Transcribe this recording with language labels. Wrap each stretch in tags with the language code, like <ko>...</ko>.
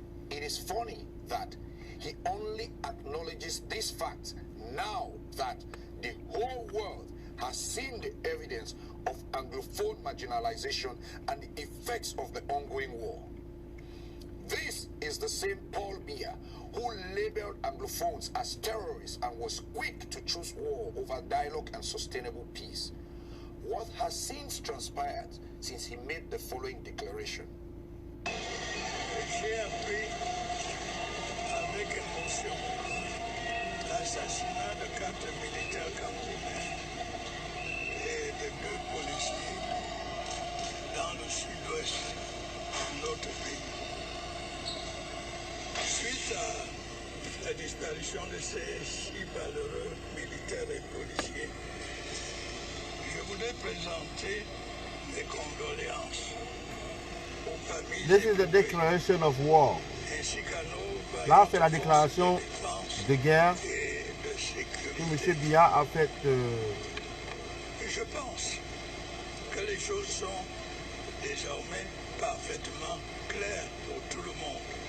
<en>It is funny that he only acknowledges this fact now that the whole world has seen the evidence of Anglophone marginalization and the effects of the ongoing war. This is the same Paul Biya who labeled Anglophones as terrorists and was quick to choose war over dialogue and sustainable peace. What has since transpired since he made the following declaration?</en> <fr>J'ai appris avec émotion la l'assassinat de 4 militaires camerounais et de 2 policiers dans le sud-ouest de notre pays. Suite à la disparition de ces 6 valeureux militaires et policiers, je voudrais présenter mes condoléances aux familles.</fr> <en>This is the declaration of war.</en> <fr>Là, c'est la déclaration de guerre que M. Biya a faite. Je pense que les choses sont désormais parfaitement claires pour tout le monde.</fr>